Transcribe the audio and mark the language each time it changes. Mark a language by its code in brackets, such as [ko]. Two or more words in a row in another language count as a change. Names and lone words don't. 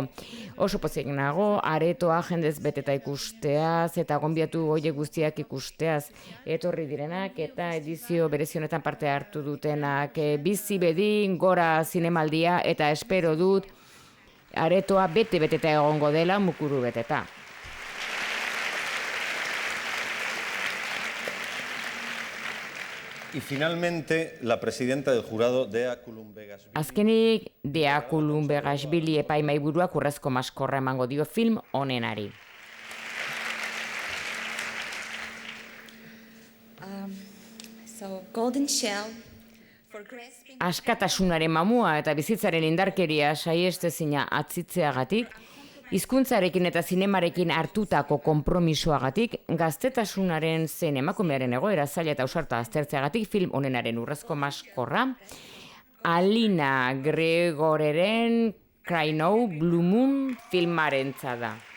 [eu] Oso pozik nago, aretoa jendez beteta ikusteaz eta gonbiatu horiek guztiak ikusteaz etorri direnak eta edizio berezionetan parte hartu dutenak. Bizi bedin gora zinemaldia eta espero dut aretoa bete-beteta egongo dela, mukuru beteta. [es] Y finalmente, la presidenta del jurado, Dea Kulumbegasvili. [eu] Azkenik, Dea Kulumbegasvili epaimahaiburuak urrezko maskorra emango dio film honenari. [en] Golden Shell for grasping... [eu] Askatasunaren mamua eta bizitzaren indarkeria saiestezina atzitzeagatik, hizkuntzarekin eta zinemarekin hartutako konpromisoagatik, gaztetasunaren zein emakumearen egoera zaila eta ausarta aztertzeagatik film honenaren urrezko maskorra, Alina Gregoreren Cry Now Blue Moon filmarentza da.